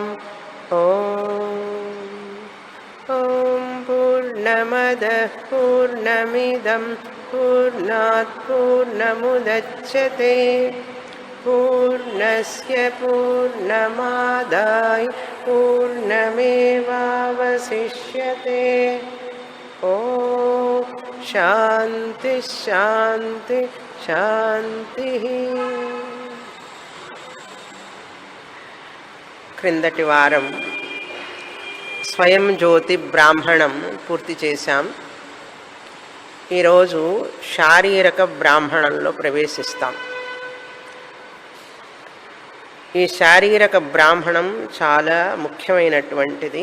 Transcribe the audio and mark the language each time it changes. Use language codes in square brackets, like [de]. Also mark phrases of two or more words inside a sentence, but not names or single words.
[sa] ॐ पूर्णमदः पूर्णमिदं पूर्णात् पूर्णमुदच्यते पूर्णस्य पूर्णमादाय पूर्णमेवावशिष्यते। ॐ शान्ति शान्ति शान्तिः। [te] క్రిందటి వారం స్వయం జ్యోతి బ్రాహ్మణం పూర్తి చేశాం. ఈరోజు శారీరక బ్రాహ్మణంలో ప్రవేశిస్తాం. ఈ శారీరక బ్రాహ్మణం చాలా ముఖ్యమైనటువంటిది.